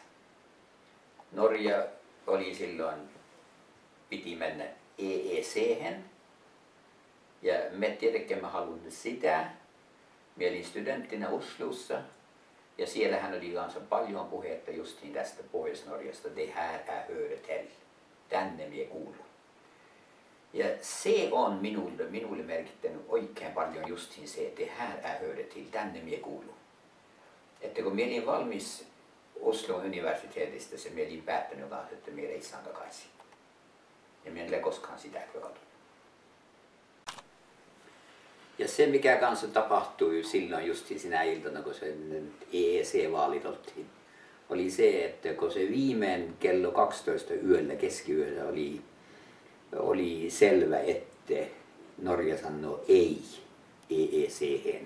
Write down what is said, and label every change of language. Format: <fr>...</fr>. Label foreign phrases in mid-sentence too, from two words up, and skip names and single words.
<fi>Norja oli silloin, piti mennä EEC-hen. Ja me tietenkin mä halunnut sitä. Minä olin studenttina Oslossa ja siellähän oli kanssa paljon puhetta justiin tästä Pohjois-Norjasta.</fi> <sv>Det här är Öretel.</sv> <fi>Tänne minä kuulun. Ja se on minulle merkittänyt oikein paljon justiin se, että</fi> <sv>det här är Öretel.</sv> <fi>Tänne minä kuulun. Että kun minä olin valmis Oslon universiteetistä se minä olin päättänyt kanssa, että minä reissaan takaisin. Ja minä en ole koskaan sitä katsonut. Ja se mikä kanssa tapahtui silloin just sinä iltana, kun se EEC-vaalit oli se, että kun se viimein kello 12 yöllä, keskiyöllä oli selvä, että Norja sanoo ei EEC-hen.</fi>